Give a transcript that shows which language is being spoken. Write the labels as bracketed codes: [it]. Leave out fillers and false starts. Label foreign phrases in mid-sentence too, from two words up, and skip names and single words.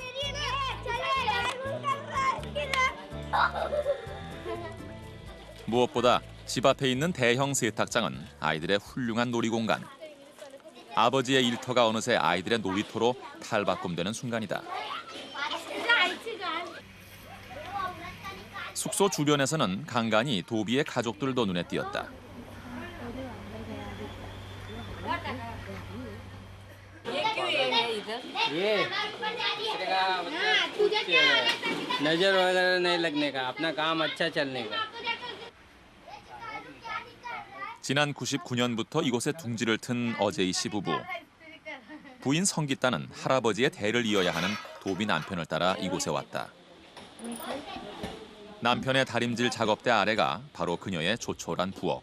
[ko] 무엇보다 집 앞에 있는 대형 세탁장은 아이들의 훌륭한 놀이공간. 아버지의 일터가 어느새 아이들의 놀이터로 탈바꿈되는 순간이다. 숙소 주변에서는 간간히 도비의 가족들도 눈에 띄었다. [hi] ये नजर वगैरह नहीं लगने का, अपना काम अच्छा चलने का. [ko] 지난 99년부터 이곳에 둥지를 튼 어제이 씨 부부. 부인 성기따는 할아버지의 대를 이어야 하는 도비 남편을 따라 이곳에 왔다. 남편의 다림질 작업대 아래가 바로 그녀의 조촐한 부엌.